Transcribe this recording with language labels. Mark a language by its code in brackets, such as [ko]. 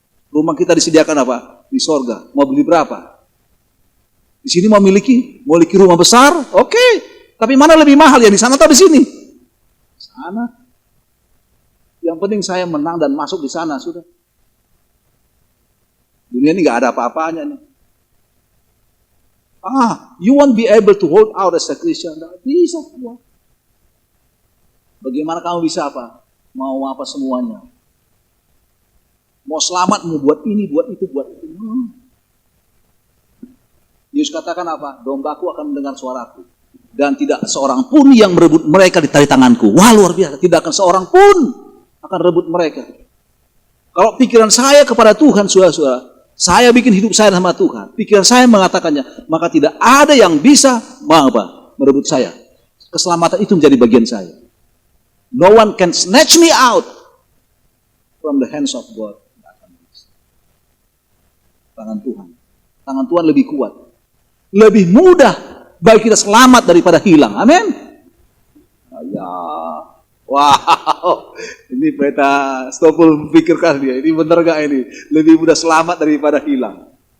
[id] Rumah kita disediakan apa? Di sorga. Mau beli berapa? Di sini mau miliki rumah besar, oke. Tapi mana lebih mahal ya, di sana atau di sini? Sana. Yang penting saya menang dan masuk di sana, sudah. Dunia ini nggak ada apa-apanya nih. [en] You won't be able to hold out as a Christian. [id] Nggak bisa. Bagaimana kamu bisa apa? Mau apa semuanya? Mau selamat, mau buat ini, buat itu, buat itu. Yesus katakan apa? Dombaku akan mendengar suaraku. Dan tidak seorang pun yang merebut mereka di tali tanganku. Wah, luar biasa. Tidak akan seorang pun akan rebut mereka. Kalau pikiran saya kepada Tuhan, saudara-saudara, saya bikin hidup saya sama Tuhan. Pikiran saya mengatakannya, maka tidak ada yang bisa merebut saya. Keselamatan itu menjadi bagian saya. [en] No one can snatch me out from the hands of God. [id] Tangan Tuhan. Tangan Tuhan lebih kuat. Lebih mudah bagi kita selamat daripada hilang. Amin. Ya. Wow. Ini peta Stoffel pikirkan dia. Ini benar gak ini? Lebih mudah selamat daripada hilang.